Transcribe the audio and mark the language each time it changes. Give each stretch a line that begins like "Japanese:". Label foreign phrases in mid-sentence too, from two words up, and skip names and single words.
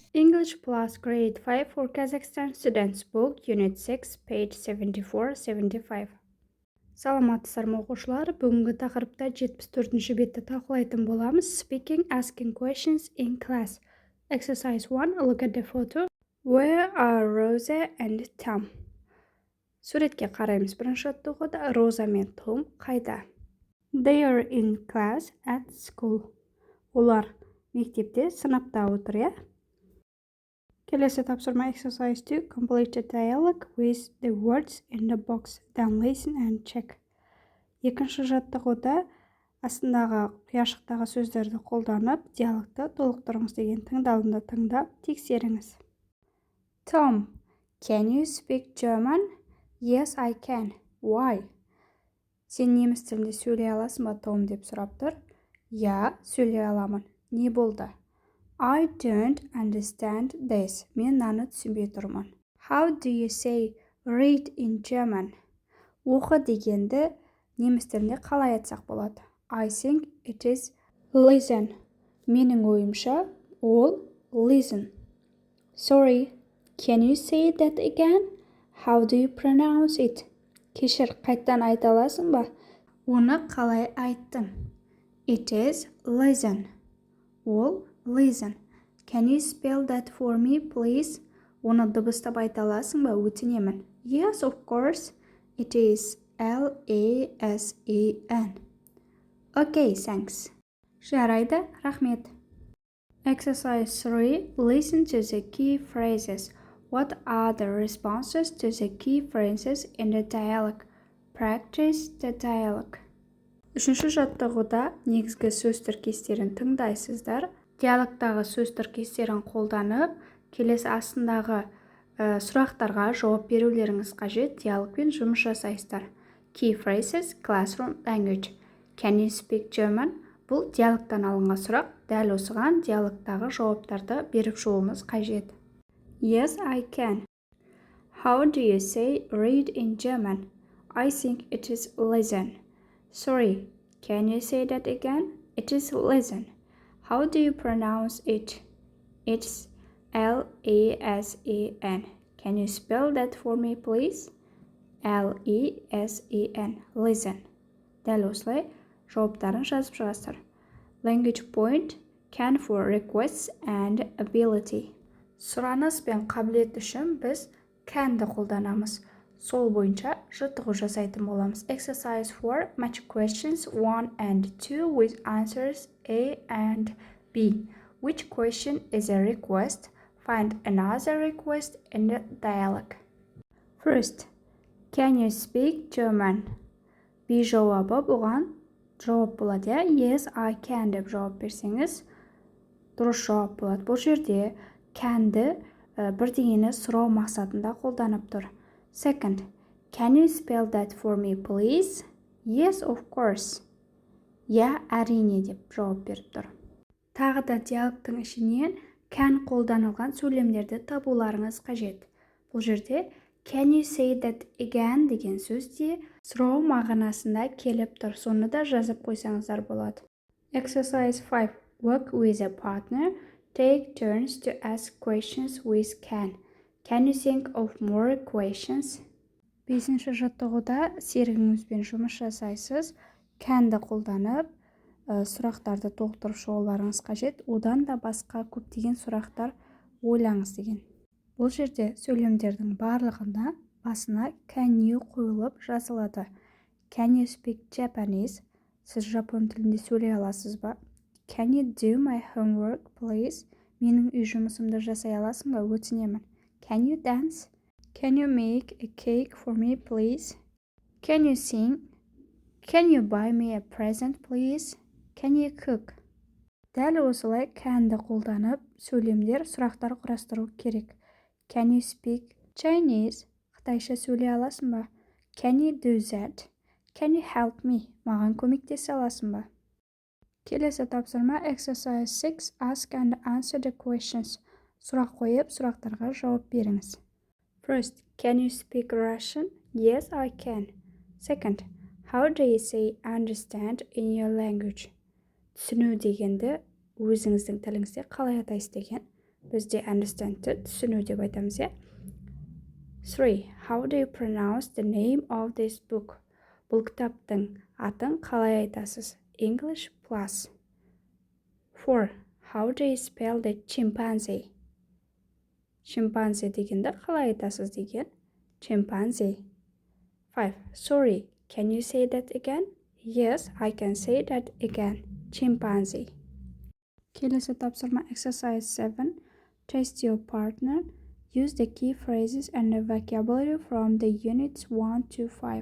English: English Plus Grade 5 for Kazakhstan Students Book Unit 6 page 74-75.
Kazakh: Саламатсыздар ма оқушылар, бүгінгі тақырыпта 74-ші бетті талқылайтын боламыз.
English: Speaking, asking questions in class. Exercise 1. Look at the photo. Where are Rosa and Tom?
Kazakh: Суретке қараймыз. Бірінші жаттығуда Роза мен Том қайда?
English: They are in class at school.
Kazakh: Олар мектепте, сыныпта отыр, иә? Келесі тапсырма
English: exercise 2. Complete the dialogue with the words in the box. Then listen and check.
Kazakh: Екінші жаттығуда астындағы қияшықтағы сөздерді қолданып, диалогты толықтырыңыз деген тыңдалымды тыңдап, тексеріңіз.
English: Tom, can you speak German? Yes, I can. Why?
Kazakh: Сен неміс тілінде сөйлей аласың ба, Том, деп сұрап тұр. Я, сөйлей аламын. Не болды?
English: I don't understand this.
Kazakh: Мен наны түсінбей тұрмын.
English: How do you say read in German?
Kazakh: Оқы дегенді неміс тілінде қалай айтсақ болады?
English: I think it is listen.
Kazakh: Менің ойымша ол listen.
English: Sorry, can you say that again? How do you pronounce it?
Kazakh: Кешір, қайттан айта аласың ба? Оны қалай айттың?
English: It is listen.
Kazakh: Ол listen.
English: Can you spell that for me, please?
Kazakh: Оны дыбыстап айта аласың ба? Өтінемін.
English: Yes, of course. It is L-A-S-E-N. Okay, thanks.
Kazakh: Жарайды, рахмет.
English: Exercise 3. Listen to the key phrases. What are the responses to the key phrases in the dialogue? Practice the dialogue.
Kazakh: Үшінші жаттығуда негізгі сөз тіркестерін тыңдайсыздар. Диалогтағы сөз тіркестерін қолданып, келесі астындағы сұрақтарға жауап берулеріңіз қажет. Диалогпен жұмыс жасайсыздар.
English: Key phrases, classroom language. Can you speak German?
Kazakh: Бұл диалогтан алынған сұрақ. Дәл осыған диалогтағы жауаптарды беріп шығуымыз қажет.
English: Yes, I can. How do you say read in German? I think it is listen. Sorry, can you say that again? It is listen. How do you pronounce it? It's L-A-S-E-N. Can you spell that for me, please? L-E-S-E-N. Listen.
Kazakh: Дәл осылай жауаптарын жазып шығасыздар.
English: Language point can for requests and ability.
Kazakh: Сұраныс пен қабілет үшін біз can-ді қолданамыз. Сол бойынша жаттығу жасайтын боламыз.
English: Exercise 4. Match questions 1 and 2 with answers A and B. Which question is a request? Find another request in the dialogue. First, can you speak German?
Kazakh: B жауабы бұған жауап болады.
English: Yes, I can
Kazakh: деп жауап берсеңіз, дұрыс жауап болады. Бұл жерде can-ді бірдеңені сұрау мақсатында қолданып тұр.
English: Second, can you spell that for me, please? Yes, of course.
Kazakh: Я, әрине деп жауап беріп тұр. Тағы да диалогтың ішінен can қолданылған сөйлемдерді табуларыңыз қажет. Бұл жерде
English: can you say that again
Kazakh: деген сөзде сұрау мағынасында келіп тұр. Соны да жазып қойсаңыздар болады.
English: Exercise 5. Work with a partner. Take turns to ask questions with can. Can you think of more questions?
Kazakh: 5-ші жаттығуда серігіңізбен жұмыс жасайсыз. Can-ді қолданып, сұрақтарды толықтырып шығуларыңыз қажет. Одан да басқа көптеген сұрақтар ойлаңыз деген. Бұл жерде сөйлемдердің барлығында басына
English: can you
Kazakh: қойылып жазылады.
English: Can you speak Japanese?
Kazakh: Сіз жапон тілінде сөйлей аласыз ба?
English: Can you do my homework, please?
Kazakh: Менің үй жұмысымды жасай аласың ба? Өтінемін.
English: Can you dance? Can you make a cake for me, please? Can you sing? Can you buy me a present, please? Can you cook?
Kazakh: Дәл осылай can-ді қолданып, сөйлемдер, сұрақтар құрастыру керек.
English: Can you speak Chinese?
Kazakh: Қытайша сөйлей аласың ба?
English: Can you do that? Can you help me?
Kazakh: Маған көмектесе аласың ба? Келесі тапсырма
English: exercise 6. Ask and answer the questions.
Kazakh: Сұрақ қойып, сұрақтарға жауап беріңіз.
English: First, can you speak Russian? Yes, I can. Second, how do you say understand in your language?
Kazakh: Түсіну дегенді өзіңіздің тіліңізде қалай атайсыз деген Бізде understandті түсіну деп айтамыз, иә. 3.
English: How do you pronounce the name of this book?
Kazakh: Бұл кітаптың атын қалай айтасыз?
English: English plus. 4. How do you spell the chimpanzee?
Kazakh: Chimpanzee дегенді қалай айтасыз деген?
English: Chimpanzee. 5. Sorry, can you say that again? Yes, I can say that again. Chimpanzee.
Kazakh: Келесі тапсырма
English: exercise 7. Test your partner. Use the key phrases and the vocabulary from the units 1 to 5.